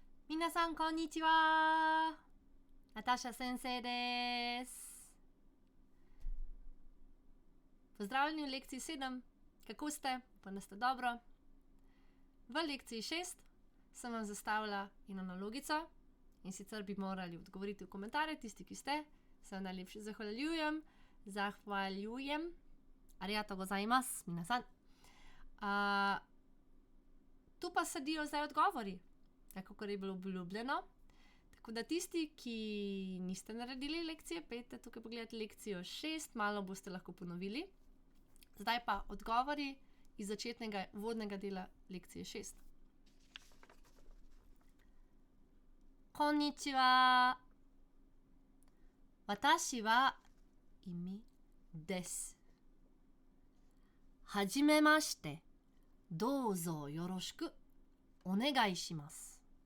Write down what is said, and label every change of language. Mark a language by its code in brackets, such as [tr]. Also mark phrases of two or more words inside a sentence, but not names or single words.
[ja] 皆さんこんにちは。Nataša 先生です. [sl] Pozdravljeni v lekciji 7. Kako ste? Upam, da ste dobro. V lekciji 6 sem vam zastavila eno nalogico, in sicer bi morali odgovoriti v komentarje, tisti, ki ste. Se vam najlepše zahvaljujem. [ja] ありがとうございます、皆さん. [sl] Tu pa sledijo zdaj odgovori, tako kot je bilo obljubljeno. Tako da tisti, ki niste naredili lekcije, pojdite tukaj pogledati lekcijo 6, malo boste lahko ponovili. Zdaj pa odgovori iz začetnega uvodnega dela lekcije 6. [ja] Konnichiwa. 私はImiです. はじめまして。どうぞよろしくお願いします.